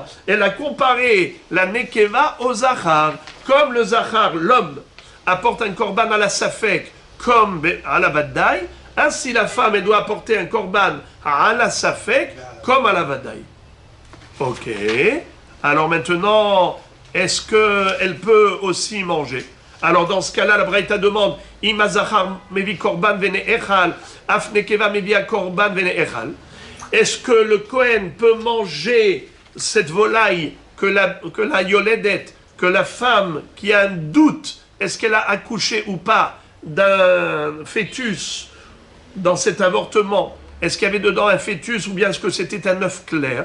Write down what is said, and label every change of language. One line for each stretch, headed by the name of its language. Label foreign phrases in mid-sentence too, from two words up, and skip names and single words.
French: Elle a comparé la nekeva au zachar. Comme le zachar, l'homme, apporte un korban à la safek comme à la Vadaï, ainsi la femme elle doit apporter un korban à la Safek comme à la Vadaï. Ok. Alors maintenant, est-ce qu'elle peut aussi manger? Alors dans ce cas-là, la Braïta demande
Hebrew: מה זכר מביא קרבן ונאכל, אף נקבה מביא קרבן ונאכל.
French: Est-ce que le Kohen peut manger cette volaille que la Yoledet, que la femme qui a un doute, est-ce qu'elle a accouché ou pas d'un fœtus dans cet avortement? Est-ce qu'il y avait dedans un fœtus ou bien est-ce que c'était un œuf clair?